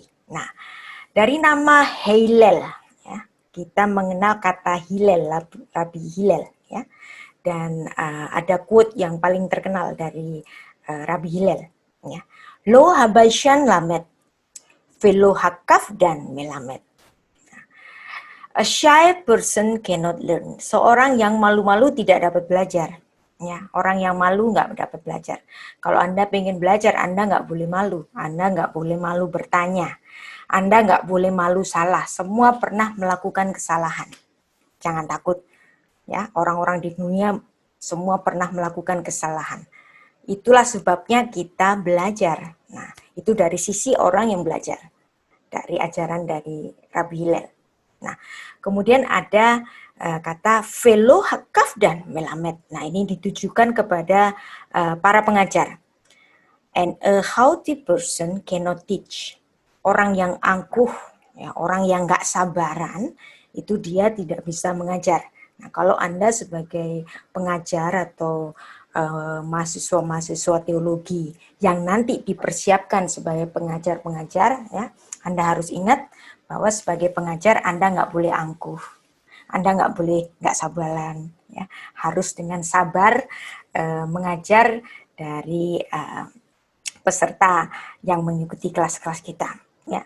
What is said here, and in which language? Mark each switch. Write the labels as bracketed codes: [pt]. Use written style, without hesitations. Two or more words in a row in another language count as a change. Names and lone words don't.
[id] Nah, dari nama Hillel, ya, kita mengenal kata Hillel, Rabi Hillel, ya, dan ada quote yang paling terkenal dari Rabi Hillel, ya, [he] לא הביישן למד ולא הקפדן מלמד. [en] A shy person cannot learn. [id] Seorang yang malu-malu tidak dapat belajar. Ya, orang yang malu nggak dapat belajar. Kalau Anda pengen belajar, Anda nggak boleh malu. Anda nggak boleh malu bertanya. Anda nggak boleh malu salah. Semua pernah melakukan kesalahan. Jangan takut. Ya, orang-orang di dunia semua pernah melakukan kesalahan. Itulah sebabnya kita belajar. Nah, itu dari sisi orang yang belajar. Dari ajaran dari Rabi Hillel. Nah, kemudian ada kata [he] ולא הקפדן מלמד. [id] Nah, ini ditujukan kepada para pengajar. [en] And a haughty person cannot teach. [id] Orang yang angkuh, ya, orang yang nggak sabaran, itu dia tidak bisa mengajar. Nah, kalau Anda sebagai pengajar atau mahasiswa-mahasiswa teologi yang nanti dipersiapkan sebagai pengajar-pengajar, ya, Anda harus ingat bahwa sebagai pengajar Anda nggak boleh angkuh, Anda nggak boleh nggak sabaran, ya, harus dengan sabar mengajar dari peserta yang mengikuti kelas-kelas kita, ya.